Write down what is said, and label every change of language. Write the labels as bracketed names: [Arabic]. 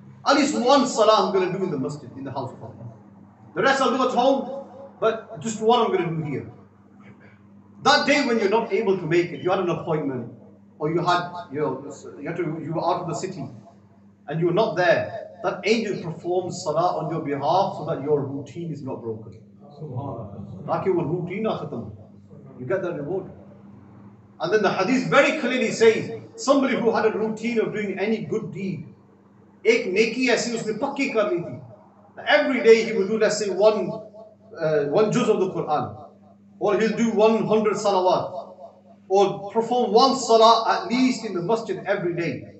[English] At least one salah I'm going to do in the masjid, in the house of Allah. The rest I'll do at home, but just one I'm going to do here. That day when you're not able to make it, you had an appointment, or you were out of the city, and you were not there, that angel performs salah on your behalf so that your routine is not broken. [Hindi] ताकि वो routine ना खत्म हो. [English] You get that reward. And then the hadith very clearly says, somebody who had a routine of doing any good deed, [Hindi] एक नेकी ऐसी उसने पक्की कर ली थी. [English] Every day he will do, let's say, one juz of the Quran, or he'll do 100 salawat, or perform one salah at least in the masjid every day.